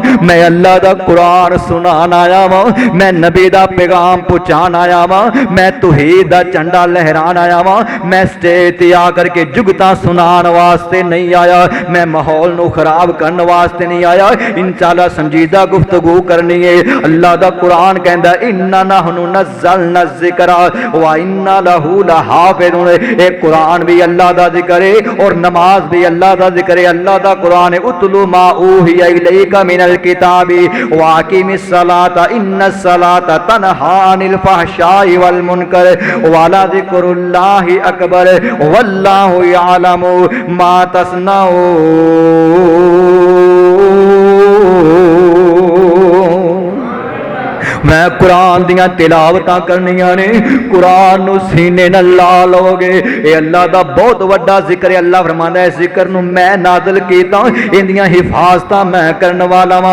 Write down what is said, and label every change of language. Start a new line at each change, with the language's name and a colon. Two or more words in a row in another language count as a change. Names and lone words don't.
Punjabi: میں اللہ اللہ دا قرآن سنان آیا واں، میں نبی دا پیغام پہنچان آیا واں، میں توحید دا جھنڈا لہران آیا واں. میں سٹیج تے آ کر کے جگتاں سنان واسطے نہیں آیا، میں ماحول نوں خراب کرنے واسطے نہیں آیا. ان شاءاللہ سنجیدہ گفتگو کرنی ہے. اللہ دا قرآن کہندا
Arabic: إنا نحن نزلنا الذكر وإنا له لحافظون.
Punjabi: اے قرآن وی اللہ دا ذکر ہے اور نماز وی اللہ دا ذکر ہے. اللہ دا قرآن ہے
Arabic: اتل ما أوحي إليك من الكتاب وأقم الصلاة إن الصلاة تنهى عن الفحشاء والمنكر ولذكر الله أكبر والله يعلم ما تصنعون.
Punjabi: میں قرآن دیاں تلاوتاں کرنیاں نے، قرآن نوں سینے نال لا لوگے. یہ اللہ دا بہت وڈا ذکر ہے۔ اللہ فرماندا ہے ذکر نوں میں نازل کیتا، ایہدیاں حفاظتاں میں کرنے والا واں.